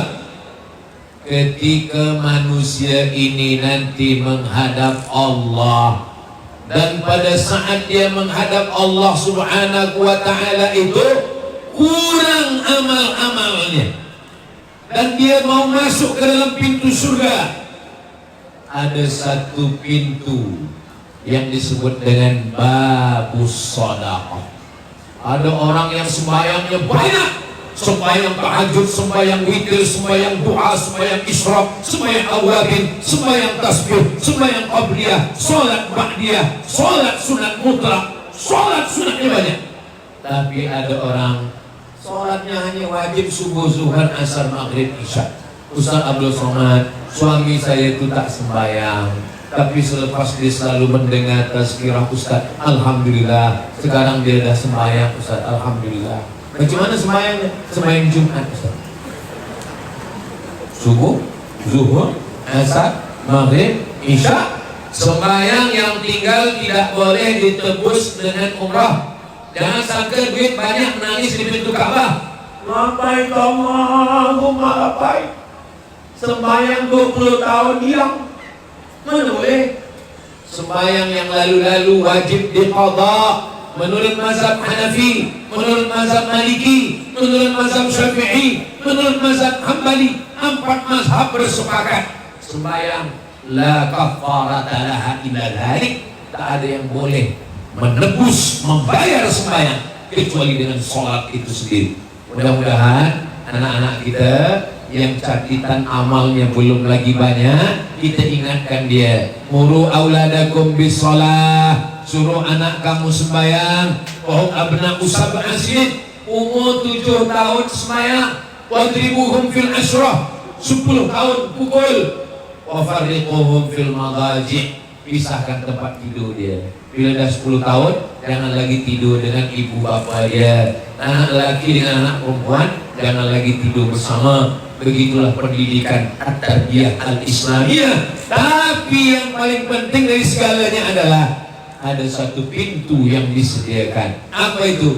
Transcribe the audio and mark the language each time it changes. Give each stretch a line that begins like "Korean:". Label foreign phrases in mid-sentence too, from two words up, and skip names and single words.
Indonesian: Ketika manusia ini nanti menghadap Allah, dan pada saat dia menghadap Allah
Arabic: سبحانه وتعالى
Indonesian: itu kurang amal-amalnya, dan dia mau masuk ke dalam pintu surga, ada satu pintu yang disebut dengan
Arabic: باب الصدقة.
Indonesian: Ada orang yang sembahyangnya banyak, sembahyang tahajud, sembahyang witir, sembahyang doa, sembahyang isyraq, sembahyang awabin, sembahyang tasbih, sembahyang qabliyah, salat ba'diyah, salat sunat mutlak, salat sunatnya banyak. Tapi ada orang salatnya hanya wajib subuh, zuhur, asar, maghrib, isya.
Malay: Ustaz Abdul Somad, suami saya itu tak sembahyang, tapi selepas dia selalu mendengar tazkirah Ustaz, alhamdulillah sekarang dia dah sembahyang Ustaz, alhamdulillah. Bagaimana sembahyangnya? Sembahyang Jumat Ustaz, subuh, zuhur, asar, maghrib, isya. Sembahyang yang tinggal tidak boleh ditebus dengan umrah. Jangan sangka duit banyak nangis di pintu Ka'bah.
Arabic: لبيك اللهم لبيك.
Malay: Sembahyang 20 tahun hilang, mana boleh? Sembahyang yang lalu-lalu wajib diqadha menurut mazhab Hanafi, menurut mazhab Maliki, menurut mazhab Syafi'i, menurut mazhab Hambali. 4 mazhab bersepakat sembahyang
Arabic: لا كفارة لها إلا ذلك,
Malay: tak ada yang boleh menebus, membayar sembahyang kecuali dengan sholat itu sendiri. Mudah-mudahan anak-anak kita yang catatan amalnya belum lagi banyak, kita ingatkan dia,
Arabic: مروا أولادكم بالصلاة,
Malay: suruh anak kamu sembahyang.
Arabic: وهم أبناء سبع سنين,
Malay: umur 7 tahun sembahyang.
Arabic: واضربوهم في العشر,
Malay: 10 tahun pukul.
Arabic: وفرقوهم في المضاجع',
Malay: pisahkan tempat tidur dia. Bila dah 10 tahun, jangan lagi tidur dengan ibu bapa dia. Anak laki dengan anak perempuan jangan lagi tidur bersama. Begitulah pendidikan
Arabic: التربية الإسلامية.
Malay: Tapi yang paling penting dari segalanya adalah ada satu pintu yang disediakan. Apa itu?